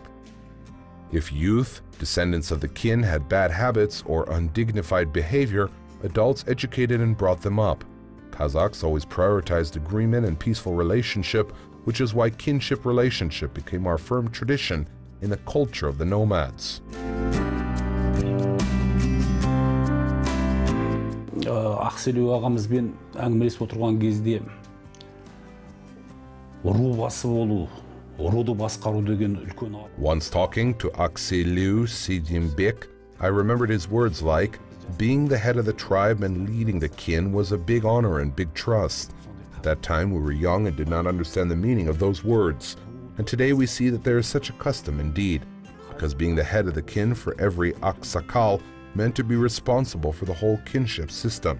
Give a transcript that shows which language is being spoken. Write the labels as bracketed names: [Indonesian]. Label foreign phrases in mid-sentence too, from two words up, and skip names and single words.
[English] If youth, descendants of the kin, had bad habits or undignified behavior, adults educated and brought them up. Kazakhs always prioritized agreement and peaceful relationship, which is why kinship relationship became our firm tradition in the culture of the nomads. [Kazakh] Ақселеу ағамызбен әңгімелесіп отырған кезде ру басы болу, руды басқару деген үлкен. [English] Once talking to Akseliu Jibek, I remembered his words like, being the head of the tribe and leading the kin was a big honor and big trust. At that time we were young and did not understand the meaning of those words. And today we see that there is such a custom indeed, because being the head of the kin for every aksakal meant to be responsible for the whole kinship system.